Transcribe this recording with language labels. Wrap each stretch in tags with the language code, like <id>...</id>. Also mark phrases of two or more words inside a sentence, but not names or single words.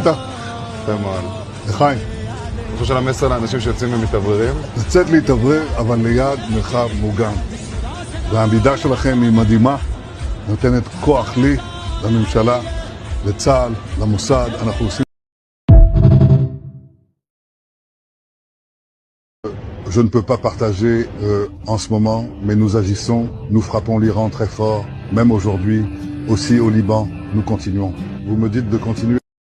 <he>יפה מאוד. לחיים. ראש הממשלה מסר לאנשים שיוצאים ומתאווררים? לצאת להתאוורר, אבל ליד מרחב מוגן. והעמידה שלכם היא מדהימה, נותנת כוח לי, לממשלה, לצה"ל, למוסד. אנחנו עושים...</he> <fr>Je ne peux pas partager en ce moment, mais nous agissons, nous frappons l'Iran très fort, même aujourd'hui, aussi au Liban, nous continuons. Vous me dites de continuer.</fr>